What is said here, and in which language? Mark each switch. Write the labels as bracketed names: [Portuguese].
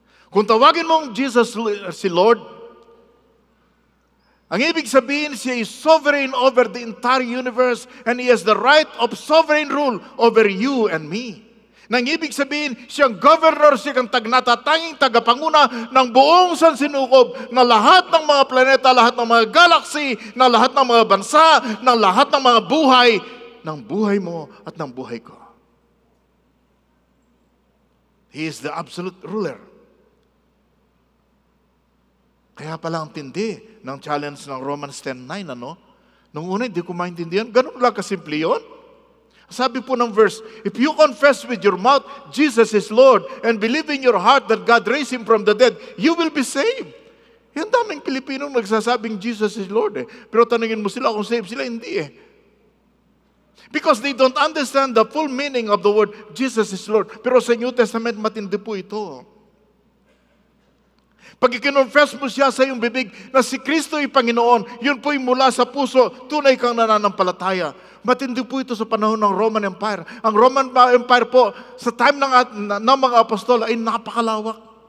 [Filipino] Kung tawagin mong Jesus si Lord, ang ibig sabihin, siya [English] is sovereign over the entire universe and He has the right of sovereign rule over you and me. [Filipino] Nang ibig sabihin, siyang governor, siyang natatanging tagapanguna ng buong sansinukob na lahat ng mga planeta, lahat ng mga galaxy, na lahat ng mga bansa, ng lahat ng mga buhay, ng buhay mo at ng buhay ko. [English] He is the absolute ruler. [Filipino] Kaya pala ang tindi ng challenge ng Romans 10:9, Nung una, hindi ko maintindihan. Ganun lang kasimple yun. Sabi po ng verse, [English] if you confess with your mouth, Jesus is Lord, and believe in your heart that God raised Him from the dead, you will be saved. [Filipino] Yan daming Pilipinong nagsasabing [English] Jesus is Lord [Filipino] Pero tanungin mo sila kung saved sila, hindi [English] Because they don't understand the full meaning of the word Jesus is Lord. [Filipino] Pero sa New Testament, matindi po ito. Pag ikinonfess mo siya sa iyong bibig na si Kristo ay Panginoon, yun po'y mula sa puso, tunay kang nananampalataya. Matindi po ito sa panahon ng Roman Empire. Ang Roman Empire po, sa time ng mga apostol, ay napakalawak.